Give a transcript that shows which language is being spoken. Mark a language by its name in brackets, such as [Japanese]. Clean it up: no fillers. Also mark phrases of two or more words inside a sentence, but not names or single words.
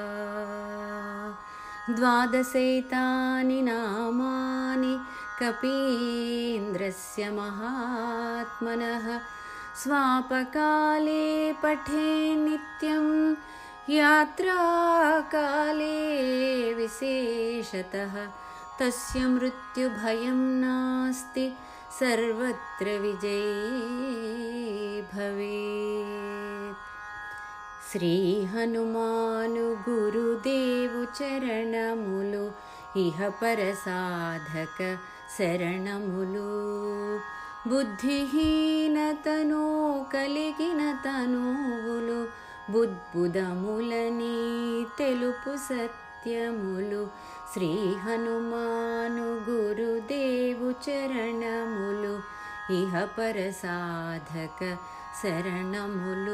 [Sanskrit] द्वादशैतानि नामानि कपीन्द्रस्य महात्मनः स्वापकाले पठे नित्यं यात्राकाले विशेषतः तस्य मृत्युभयं नास्ति सर्वत्र विजयी भवेत्। [Telugu] శ్రీ హనుమాను గురుదేవు చరణములు ఇహ పర సాధక శరణములు బుద్ధిహీనతను కలిగిన తనువులు బుద్బుదములని తెలుపు సత్యములు శ్రీ హనుమాను గురుదేవు చరణములు ఇహ పర సాధక శరణములు।